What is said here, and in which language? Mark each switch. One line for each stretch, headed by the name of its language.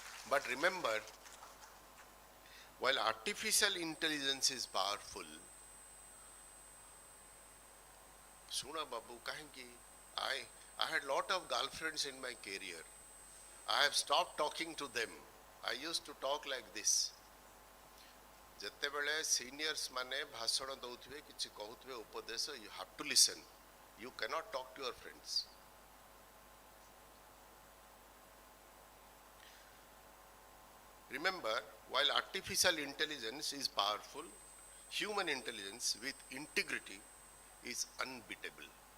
English: But remember, while artificial intelligence is powerful,
Odia: Suna Babu, kahinki,
English: I had lot of girlfriends in my career. I have stopped talking to them. I used to talk like this.
Odia: ଯେତେବେଳେ seniors ମାନେ ଭାଷଣ ଦଉଥିବେ କିଛି କହୁଥିବେ ଉପଦେଶ,
English: you have to listen. You cannot talk to your friends. Remember, while artificial intelligence is powerful, human intelligence with integrity is unbeatable.